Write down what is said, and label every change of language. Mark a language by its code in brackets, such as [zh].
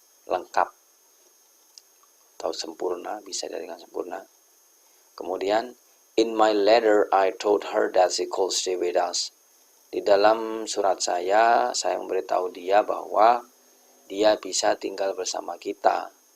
[id] Lengkap atau sempurna, bisa dengan sempurna. Kemudian [en] in my letter I told her that she could stay with us. [id] Di dalam surat saya memberitahu dia bahwa dia bisa tinggal bersama kita.